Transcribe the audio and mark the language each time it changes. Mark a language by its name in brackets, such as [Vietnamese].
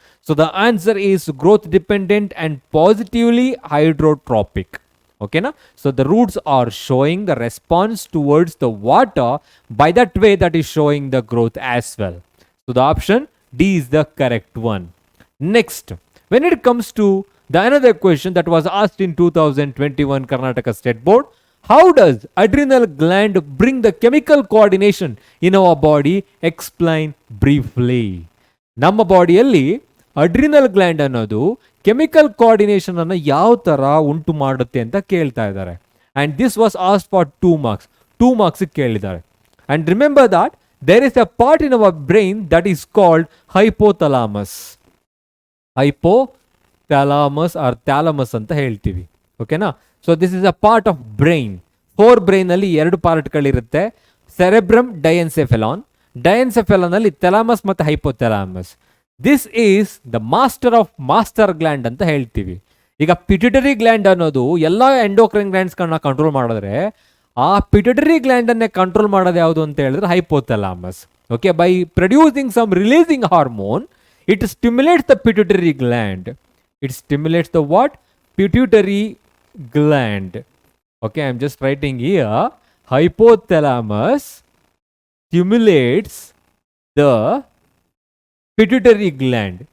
[English] So the answer is growth dependent and positively hydrotropic. ಓಕೆನಾ. So the roots are showing the response towards the water by that way that is showing the growth as well. So the option D is the correct one. Next, when it comes to the another question that was asked in 2021 Karnataka State Board, how does adrenal gland bring the chemical coordination in our body? Explain briefly. [Kannada] ನಮ್ಮ ಬಾಡಿಯಲ್ಲಿ adrenal gland ಅನ್ನೋದು chemical coordination ಅನ್ನು ಯಾವ ತರ ಉಂಟು ಮಾಡುತ್ತೆ ಅಂತ ಕೇಳ್ತಾ ಇದ್ದಾರೆ. [English] And this was asked for 2 marks. [Kannada] 2 marks ಕೇಳಿದ್ದಾರೆ. [English] And remember that there is a part in our brain that is called hypothalamus. [Kannada] Hypothalamus or thalamus ಅಂತ ಹೇಳ್ತೀವಿ. [English] ಓಕೆನಾ. So this is a part of brain. [Kannada] Four brain ಅಲ್ಲಿ 2 ಪಾರ್ಟ್ಗಳಿರುತ್ತೆ. Cerebrum, ಡೈಎನ್ಸೆಫೆಲಾನ್. ಡೈಎನ್ಸೆಫೆಲಾನ್ ಅಲ್ಲಿ thalamus ಮತ್ತು hypothalamus. [English] this is the master of master gland [Kannada] ಅಂತ ಹೇಳ್ತೀವಿ. ಈಗ pituitary gland ಅನ್ನೋದು ಎಲ್ಲ ಎಂಡೋಕ್ರೈನ್ ಗ್ಲ್ಯಾಂಡ್ಸ್ಗಳನ್ನ ಕಂಟ್ರೋಲ್ ಮಾಡಿದ್ರೆ ಆ ಪಿಟ್ಯುಟರಿ ಗ್ಲ್ಯಾಂಡ್ ಅನ್ನೇ ಕಂಟ್ರೋಲ್ ಮಾಡೋದು ಯಾವುದು ಅಂತ ಹೇಳಿದ್ರೆ hypothalamus. [English] Okay, by producing some releasing hormone it stimulates the pituitary gland. It stimulates the what? Pituitary gland. Okay, I am just writing here, hypothalamus stimulates the pituitary gland.